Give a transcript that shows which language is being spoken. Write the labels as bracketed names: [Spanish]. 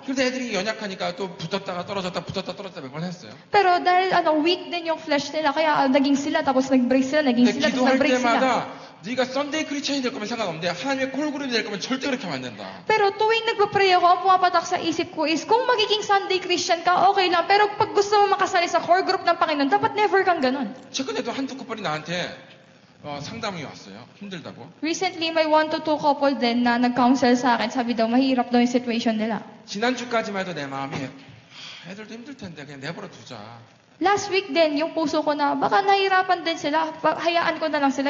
[Korean] 그런데 애들이 연약하니까 또 붙었다가 떨어졌다 몇 번 했어요. [Filipino] Pero dahil weak din yung flesh nila, kaya naging sila, tapos nag-break sila, naging [Korean] 근데 [Filipino] sila, tapos [Korean] 기도할 [Filipino] nag-break sila. [Korean] 때마다 네가 썬데이 크리스천이 될 거면 상관없는데 하나님의 콜그룹이 될 거면 절대 그렇게 하면 안 된다. [Filipino] Pero tuwing nagpa-pray ako, ang pumapatak sa isip ko is, kung magiging Sunday Christian ka, okay lang. Pero pag gusto mo makasali sa core group ng Panginoon, dapat never kang ganun. [Korean] 최근에도 한두 커플이 나한테 상담이 왔어요. 힘들다고. [Filipino] Recently, may 1 to 2 couple din na nag-counsel sa akin. Sabi daw, mahirap daw yung situation nila. [Korean] 지난주까지만 해도 내 마음이 애들도 힘들 텐데 그냥 내버려 두자. [Filipino] Last week din, yung puso ko na, baka nahirapan din sila, hayaan ko na lang sila.